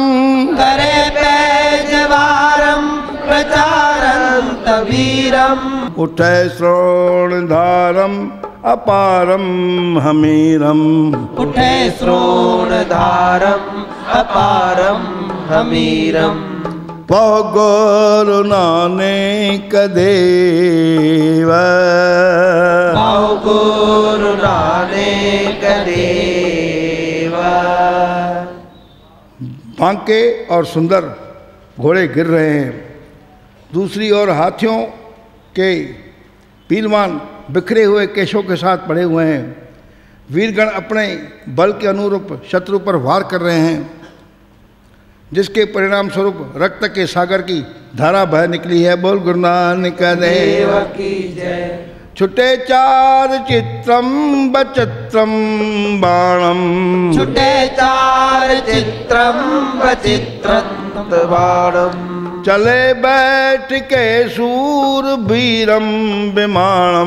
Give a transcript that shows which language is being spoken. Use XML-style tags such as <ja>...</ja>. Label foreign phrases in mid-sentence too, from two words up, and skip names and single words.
<bra>करे पैजवारम प्रचारंत वीरम, उठे श्रोणधारम अपारम हमीरम, उठे श्रोणधारम अपारम हमीरम।</bra> <hi>वाह गुरु नानक देव, वाह गुरु नानक देव। बांके और सुंदर घोड़े गिर रहे हैं, दूसरी ओर हाथियों के पीलवान बिखरे हुए केशों के साथ पड़े हुए हैं। वीरगण अपने बल के अनुरूप शत्रु पर वार कर रहे हैं, जिसके परिणाम स्वरूप रक्त के सागर की धारा बह निकली है। बोल गुरु नानक देव की जय।</hi> <bra>छुटे चार चित्रम बचित्रम बाणम, छुटे चार चित्रम बचित्रम बाणम, चले बैठ के सूर वीरम विमानम,</bra>